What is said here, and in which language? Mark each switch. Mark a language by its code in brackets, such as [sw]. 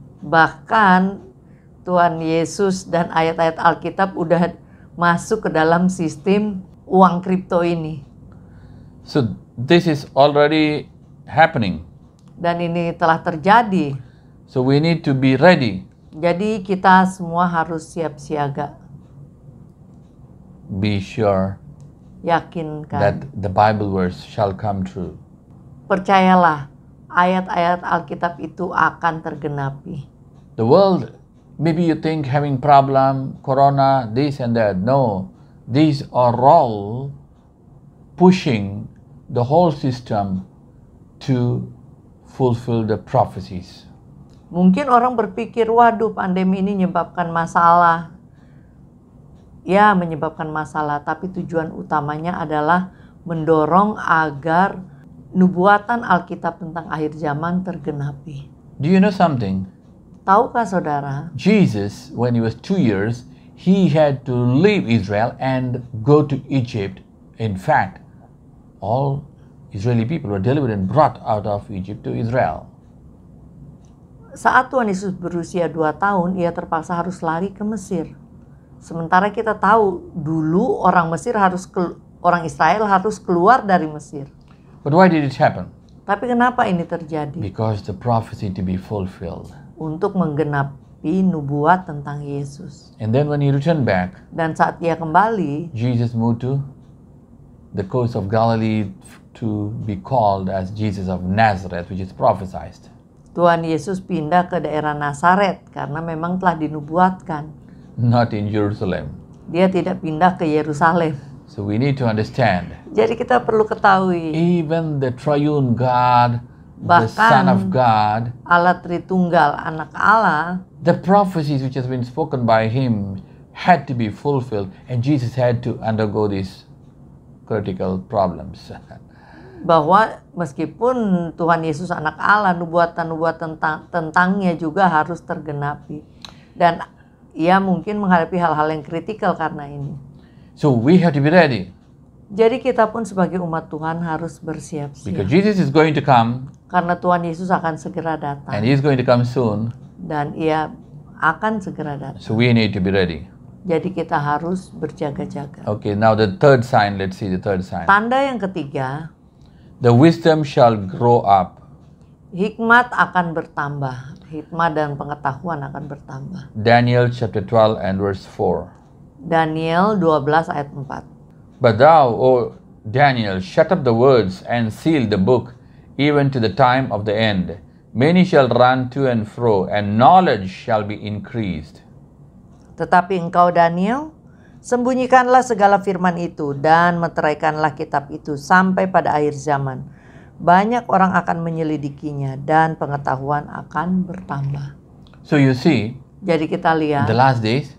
[id] bahkan Tuhan Yesus dan ayat-ayat Alkitab udah masuk ke dalam sistem uang kripto ini. [en] So this is already happening. [id] Dan ini telah terjadi. [en] So we need to be ready. [id] Jadi kita semua harus siap siaga. [en] Be sure [id] Yakinkan. [en] that the Bible verse shall come true. [id] Percayalah, ayat-ayat Alkitab itu akan tergenapi. [en] The world, maybe you think having problem, corona, this and that. No, these are all pushing the whole system to fulfill the prophecies. [id] Mungkin orang berpikir, waduh pandemi ini menyebabkan masalah. Ya, menyebabkan masalah, tapi tujuan utamanya adalah mendorong agar nubuatan Alkitab tentang akhir zaman tergenapi. [en] Do you know something? [id] Tahukah saudara, [en] Jesus, when he was 2 years, he had to leave Israel and go to Egypt. In fact, all Israeli people were delivered and brought out of Egypt to Israel. [id] saat Tuhan Yesus berusia 2 tahun, ia terpaksa harus lari ke Mesir. Sementara kita tahu dulu orang Israel harus keluar dari Mesir. [en] But why did it happen? [id] Tapi kenapa ini terjadi? [en] Because the prophecy to be fulfilled. [id] Untuk menggenapi nubuat tentang Yesus. [en] And then when he returned back, [id] Dan saat ia kembali, [en] Jesus moved to the coast of Galilee to be called as Jesus of Nazareth, which is prophesied. [id] Tuhan Yesus pindah ke daerah Nazaret karena memang telah dinubuatkan. [en] Not in Jerusalem. [id] Dia tidak pindah ke Yerusalem. [en] So we need to understand, [id] Jadi kita perlu ketahui, [en] even the triune God, the [id] Bahkan [en] Son of God, [id] Allah Tritunggal, anak Allah, [en] the prophecies which has been spoken by him had to be fulfilled, and Jesus had to undergo these critical problems. [id] bahwa meskipun Tuhan Yesus anak Allah, nubuatan-nubuatan tentangnya juga harus tergenapi. Dan ia mungkin menghadapi hal-hal yang kritikal karena ini. [en] So we have to be ready, [id] Jadi kita pun sebagai umat Tuhan harus [en] because [id] bersiap-siap. [en] Jesus is going to come, [id] Karena Tuhan Yesus akan segera [en] and [id] datang. [en] he is going to come soon. [id] Dan ia akan segera datang. [en] So we need to be ready. [id] Jadi kita harus berjaga-jaga. [en] Okay, now the third sign, let's see the third sign. [id] Tanda yang ketiga, [en] The wisdom shall grow up. [id] hikmat akan bertambah. Hikmat dan pengetahuan akan bertambah. [en] Daniel chapter 12 and verse 4. [id] Daniel 12 ayat 4. [en] But thou, O Daniel, shut up the words and seal the book, even to the time of the end. Many shall run to and fro, and knowledge shall be increased. [id] Tetapi engkau Daniel, sembunyikanlah segala firman itu dan meteraikanlah kitab itu sampai pada akhir zaman. Banyak orang akan menyelidikinya dan pengetahuan akan bertambah. [en] So you see, [id] Jadi kita [en] in [id] lihat [en] the last days,